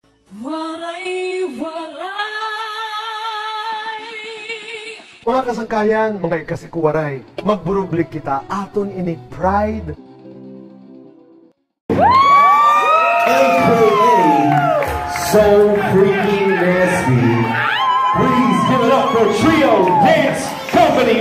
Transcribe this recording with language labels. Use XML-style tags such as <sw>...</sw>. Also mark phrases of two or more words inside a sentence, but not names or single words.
<war>Mga kasangkayan, mga ikasikuwaray, magburublik kita aton ini pride.</war> <en>AKA So Freaking Nasty. Please give it up for Trio Dance Company.</en>